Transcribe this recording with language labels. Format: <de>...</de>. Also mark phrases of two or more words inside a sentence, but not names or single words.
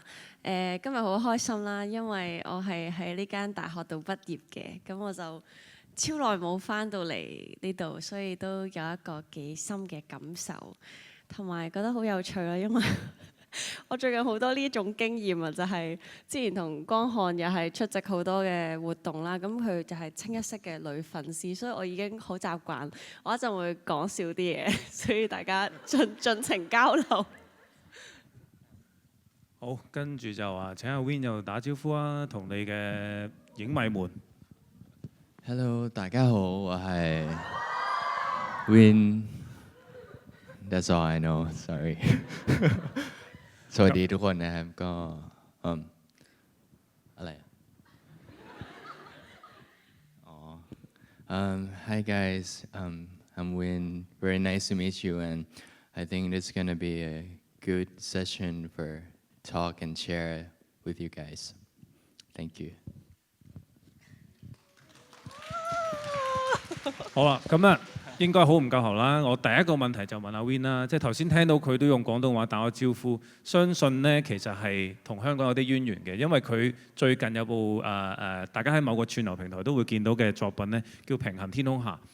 <yue>今日好開心啦，因為我係喺呢間大學度畢業嘅，咁我就超耐冇返到嚟呢度，所以都有一個幾深嘅感受，同埋覺得好有趣啦，因為我最近好多呢種經驗啊，就係之前同江漢又係出席好多嘅活動啦，咁佢就係清一色嘅女粉絲，所以我已經好習慣，我一陣會講少啲嘢，所以大家盡情交流。好，跟住就話請阿 Win 又打招呼啊，同你嘅影迷們。</yue> <en>Hello，</en> <yue>大家好，我係 Win。</yue> <en>That's all I know. Sorry 。</en> <th>สวัสดีทุกคนนะครับก็อะไรอ๋อ</th> <en>Hi guys. I'm Win. Very nice to meet you, and I think this is gonna be a good session for talk and share with you guys. Thank you.</en> <yue>好啦，咁啊應該好唔夠喉啦。我第一個問題就問阿 Win 啦，即係頭先聽到佢都用廣東話打個招呼，相信呢其實係同香港有啲淵源嘅，因為佢最近有部大家喺某個串流平台都會見到嘅作品呢，叫《平行天空下》。</yue>